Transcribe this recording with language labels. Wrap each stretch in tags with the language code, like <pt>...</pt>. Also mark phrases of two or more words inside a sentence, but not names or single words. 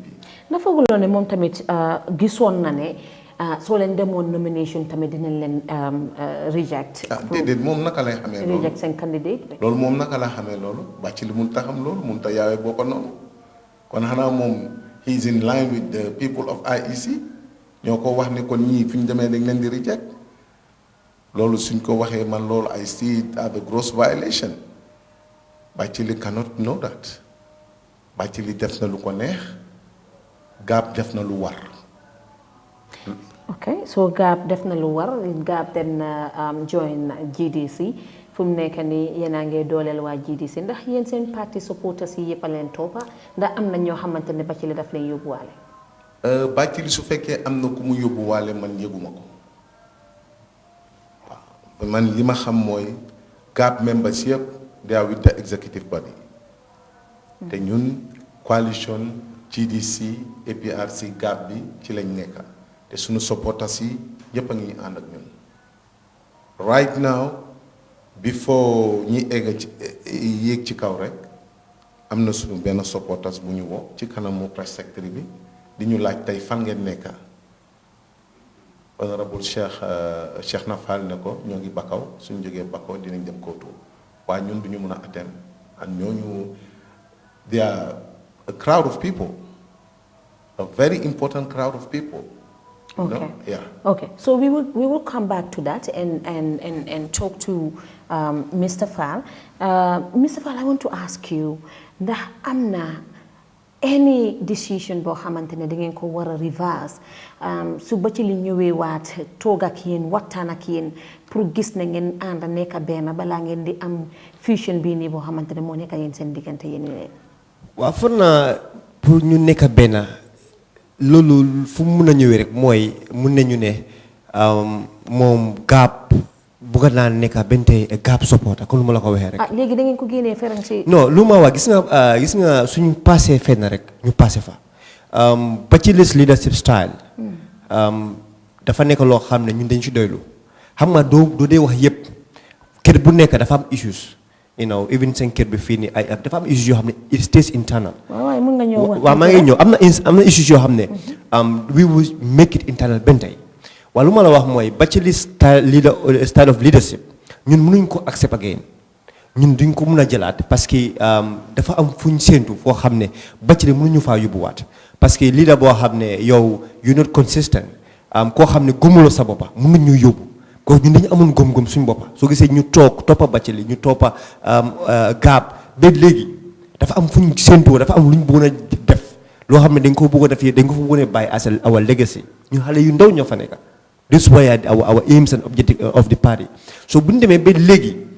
<wo>na fooguloo ne moom tamit gisoon na ne soo leen demoon nomination tamit dinañ leen reject. déedéet moom naka lay xamee loolu reject seen candidate. loolu moom naka la xamee loolu Bathily mun ta xam loolu mun ta yaawee boo ko noonu kon xanaa moom</wo> <en>he is in line with the people of IEC</en> <wo>ñoo ko wax ne kon ñii fu ñu demee dañ leen di reject loolu suñ ko waxee man loolu</wo> <en>I see it as a gross violation Bathily cannot know that</en> <wo>Bathily def na lu ko neex Gab def na lu war.</wo> <en>ok so</en> <wo>Gab def na lu war Gab dem na join GDC fu mu nekk nii yéen a ngi dooleel waa GDC ndax yéen seen parti supporters yi yëpp a leen toppa ndax am na ñoo xamante ne Bathily daf leen yóbbuwaale. Bathily su fekkee am na ku mu yóbbuwaale man yëguma ko waaw man li ma xam mooy GAP members yëpp</wo> <en>they are with the executive body</en> <wo>te ñun coalition GDC APRC GAP bi ci lañ nekk te suñu supporters yi yëpp a ngi ànd ak ñun</wo> <en>right now</en> <wo>before ñi egg ci yéeg ci kaw rek am na suñu benn supporters bu ñu woo ci kanamu</wo> <en>press secretary</en> <wo>bi di ñu laaj tey fan ngeen nekka honorable Cheikh Nafal ne ko ñoo ngi Bakaw suñu jógee Bakaw dinañ dem Koto waaye ñun du ñu mën a atteindre ak ñooñu</wo> <en>they are a crowd of people a very important crowd of people. Okay. No? Yeah. Okay. So we will come back to that and talk to Mr. Fall. Mr. Fall, I want to ask you,</en> <wo>ndax am na</wo> <en>any decision</en> <wo>boo xamante ne da ngeen ko war a reverse su ba ci li ñëwee waat toog ak yéen waxtaan ak yéen pour gis na ngeen ànd nekk benn balaa ngeen di am fusion bii nii boo xamante ne moo nekk yéen seen diggante yéen ñi. waaw foog naa pour ñu nekk benn loolu fu mu mun a ñëwee rek mooy mun nañu ne moom GAP bugga naa nekk benn tey GAP supporter comme lu ma la ko waxee rek. léegi da ngeen ko génnee fereñ si. non lu ma wax gis nga suñu passé fenn rek ñu passé fa ba ci les</wo> <en>leadership style</en> <wo>dafa nekk loo xam ne ñun dañ ci doylu xam nga doo dee wax yëpp kër bu nekk dafa am issues even seen kër bi fii nii ay dafa am issues yoo xam ne</wo> <en>it stays internal.</en> <wo>waaw mun nga ñëw wax. waaw maa ngi ñëw am na issues yoo xam ne</wo> <en>we will make it internal</en> <wo>benn tey waaye lu ma la wax mooy ba ci</wo> <en>style of leadership</en> <wo>ñun mënuñ ko</wo> <en>accept again</en> <wo>ñun duñ ko mun a jëlaat</wo> <fr>parce que</fr> <wo>dafa am fuñ séentu foo xam ne ba ci mënuñu faa yóbbuwaat</wo> <fr>parce que</fr> <wo>leader boo xam ne yow</wo> <en>you not consistent</en> <wo>koo xam ne gëmuloo sa boppa mënuñu yóbbu ko ñun dañu amoon gëm-gëm suñu boppa soo gisee ñu toppa Bathily ñu toppa GAP ba léegi dafa am fuñ séentu dafa am luñ bëggoon a def loo xam ne dañ ko bëgg a def dañ ko fa bëggoon a bàyyi</wo> <en>as our legacy</en> <wo>ñu xale yu ndaw ñoo fa nekk</wo> <en>this is why our aims and objective of the party</en> <wo>so bu ñu demee ba léegi</wo>